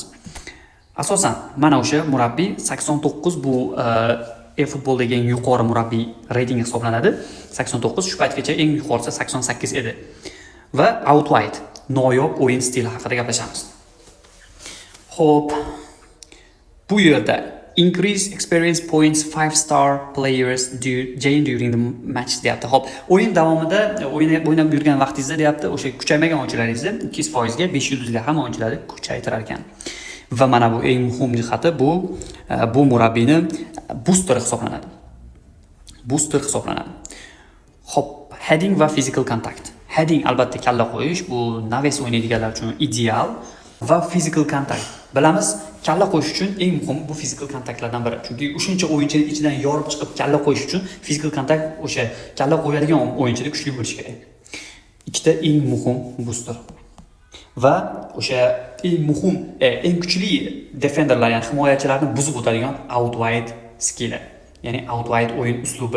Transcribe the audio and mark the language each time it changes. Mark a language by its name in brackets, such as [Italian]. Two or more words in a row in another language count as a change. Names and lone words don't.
[Uzbek] Asosan mana o'sha murabbiy 89 bu e-futboldagi eng yuqori murabbiy reytingi hisoblanadi. 89 shu paytgacha eng yuqorisi 88 edi. Va outwide noyob o'yin stili haqida gaplashamiz. Xo'p, bu yerda [English] increase experience points 5-star players during the match [Uzbek] deyapti. Xo'p, o'yin davomida o'ynab yurgan vaqtingizda deyapti, o'sha kuchaymagan o'yinchilaringizni 200% ga 5 yulduzli hamma o'yinchilarni kuchaytirar ekan. Va mana bu eng muhim jihati bu murabbiyni booster hisoblanadi. Xo'p, heading va [English] physical contact. [Uzbek] Heading albatta kalla qo'yish, bu naves o'ynaydiganlar uchun ideal va [English] physical contact. [Uzbek] Bilamiz, kalla qo'yish uchun eng muhim bu [English] physical contaktlardan [Uzbek] biri. Chunki o'shuncha o'yinchining ichidan yorib chiqib kalla qo'yish uchun [English] physical contact [Uzbek] o'sha kalla qo'yadigan o'yinchida kuchli bo'lishi kerak. Ikkita eng muhim booster. Va o'sha eng muhim, eng kuchli defenderlar, ya'ni himoyachilarni buzib o'tadigan [English] outwide skilli, [Uzbek] ya'ni outwide o'yin uslubi.